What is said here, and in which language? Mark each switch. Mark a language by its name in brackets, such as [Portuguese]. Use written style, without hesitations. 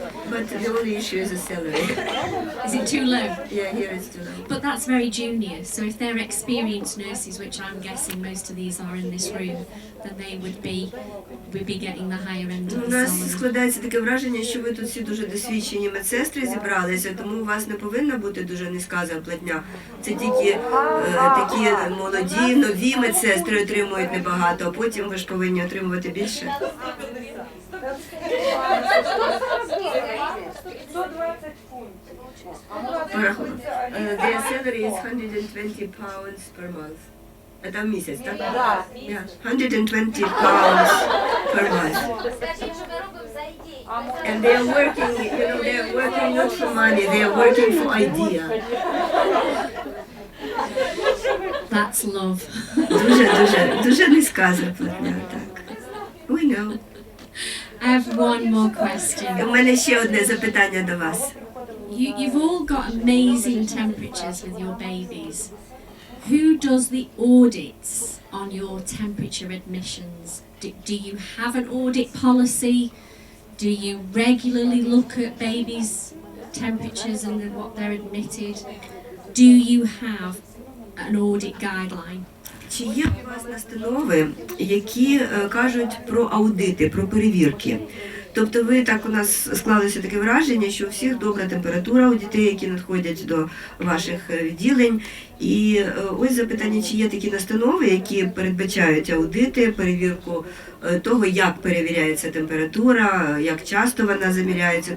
[English] But the only issue is the salary. Is it too low? Yeah, here it's too low. But that's very junior. So if they're experienced nurses, which I'm guessing most of these are in this room, then they would be getting the higher end of [Ukrainian] У [English] the [Ukrainian] нас [English] salary. [Ukrainian] складається таке враження, що ви тут всі дуже досвідчені медсестри зібралися, тому у вас не повинна бути дуже низька зарплатня. Це тільки такі молоді, нові медсестри отримують небагато, а потім ви ж повинні отримувати більше. 120 фунтів. [English] Their salary is 120 pounds per month. [Ukrainian] Це в місяць, так? Так. [English] Yeah, 120 pounds per month. [Ukrainian] Скажіть, що ми робимо за ідеї. [English] And they are working, they are working not for money, they are working for idea. That's love. [Ukrainian] Дуже низька зарплатня, так. [English] We know. I have one more question. [Ukrainian] У мене ще одне запитання до вас. [English] You've all got amazing temperatures with your babies. Who does the audits on your temperature admissions? Do you have an audit policy? Do you regularly look at babies' temperatures and what they're admitted? Do you have an audit guideline? [Ukrainian] Чи є у вас настанови, які кажуть про аудити, про перевірки? Тобто ви так, у нас склалося таке враження, що у всіх добра температура у дітей, які надходять до ваших відділень. І ось запитання, чи є такі настанови, які передбачають аудити, перевірку того, як перевіряється температура, як часто вона заміряється.